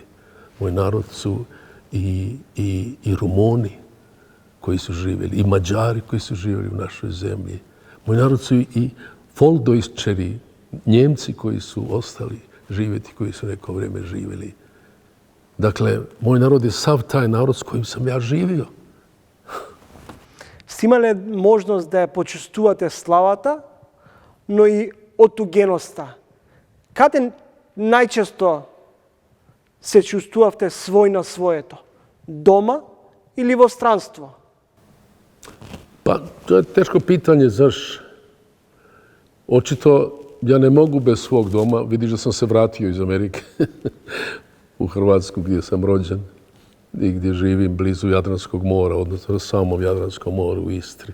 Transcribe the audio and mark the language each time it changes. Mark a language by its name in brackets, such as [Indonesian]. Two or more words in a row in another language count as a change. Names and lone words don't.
[Croatian] Moj narod su i Rumuni koji su živjeli, i Mađari koji su živjeli u našoj zemlji. Moj narod su i Foldojčeri, Njemci koji su ostali živjeti, koji su neko vrijeme živjeli. Dakle, moj narod je sav taj narod s kojim sam ja živio. [Macedonian] Сте имале можност да ја почувствувате славата, но и отугеноста. Каде најчесто се чувствувавте свој на своето? Дома или во странство? [Croatian] Pa, to je teško pitanje, znaš. Očito, ja ne mogu bez svog doma. Vidiš da sam se vratio iz Amerike u Hrvatsku gdje sam rođen i gdje živim blizu Jadranskog mora, odnosno na samom Jadranskom moru u Istri.